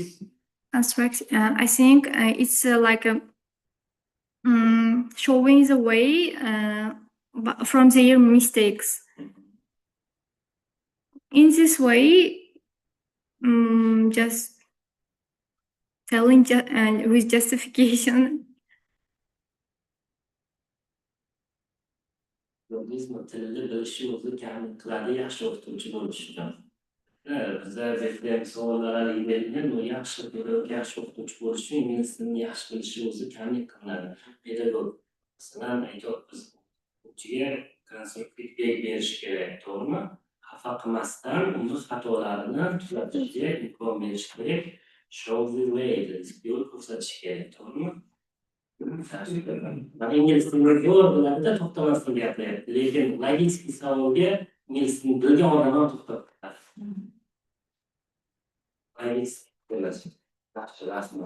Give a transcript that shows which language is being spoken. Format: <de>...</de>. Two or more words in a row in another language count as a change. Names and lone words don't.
<en>I think it's like showing the way from their mistakes. In this way, just telling with justification.</en> <uz>Yolizmi tilni bilishi o'zi kamlik qiladi, yaxshi o'qituvchi bo'lish uchun. Bizda ham savollar berilgan, yaxshi o'qituvchi bo'lish uchun ingliz tilini yaxshi bilishi o'zi kamlik qilinadi. Pedagog masalan aytyapmiz, o'quvchiga konstruktiv feedback berish kerak, to'g'rimi? Xafa qilmasdan uni xatolarini tuzatishga imkon berish kerak.</uz> <en>Show the way,</en> <uz>yo'l ko'rsatish kerak, to'g'rimi? Mana ingliz tilini zo'r biladi-da, to'xtamasdan gapiryapti. Lekin logik savolga ingliz tilini bilgan odam ham to'xtab ketadi. Yaxshi, rahmat.</uz>